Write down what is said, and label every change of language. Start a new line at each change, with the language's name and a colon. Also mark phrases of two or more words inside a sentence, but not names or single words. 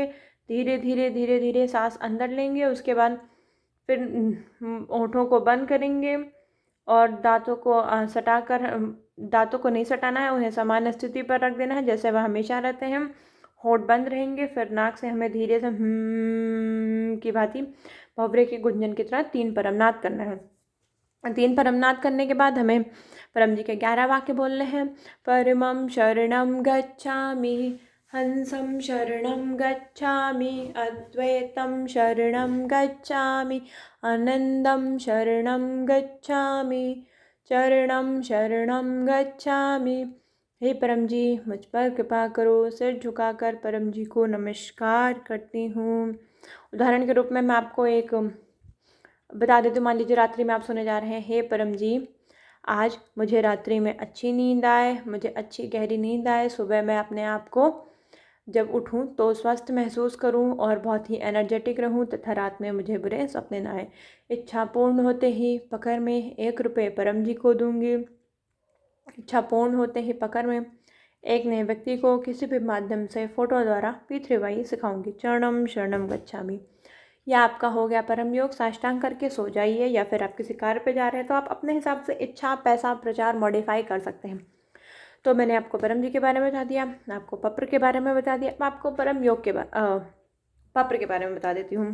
Hindi: धीरे धीरे धीरे धीरे सांस अंदर लेंगे। उसके बाद फिर होठों को बंद करेंगे और दांतों को सटाकर, दांतों को नहीं सटाना है, उन्हें समान स्थिति पर रख देना है जैसे वह हमेशा रहते हैं। होठ बंद रहेंगे। फिर नाक से हमें धीरे से की भांति भंवरे के गुंजन की तरह 3 परमनाद करना है। 3 परमनाद करने के बाद हमें परम जी के 11 वाक्य बोलने हैं।
Pali: परमं शरणं गच्छामि, हंसं शरणं गच्छामि, अद्वैतं शरणं गच्छामि, आनंदं शरणं गच्छामि, चरणं शरणं गच्छामि।
Hindi: हे परम जी, मुझ पर कृपा करो। सिर झुकाकर परम जी को नमस्कार करती हूँ। उदाहरण के रूप में मैं आपको एक बता देती हूँ। मान लीजिए रात्रि में आप सोने जा रहे हैं। हे परम जी, आज मुझे रात्रि में अच्छी नींद आए, मुझे अच्छी गहरी नींद आए। सुबह मैं अपने आप को जब उठूं तो स्वस्थ महसूस करूं और बहुत ही एनर्जेटिक रहूं तथा रात में मुझे बुरे सपने ना आए। इच्छा पूर्ण होते ही पकड़ में 1 रुपये परम जी को दूंगी। इच्छा पूर्ण होते ही पकड़ में एक नए व्यक्ति को किसी भी माध्यम से फोटो द्वारा P3Y सिखाऊंगी।
Pali: चरणम शरणम गच्छामि।
Hindi: यह आपका हो गया परम योग। साष्टांग करके सो जाइए, या फिर आप किसी कार्य पे जा रहे हैं तो आप अपने हिसाब से इच्छा, पैसा, प्रचार मॉडिफाई कर सकते हैं। तो मैंने आपको परम जी के बारे में बता दिया, आपको पप्र के बारे में बता दिया। मैं आपको परम योग के पप्र के बारे में बता देती हूँ।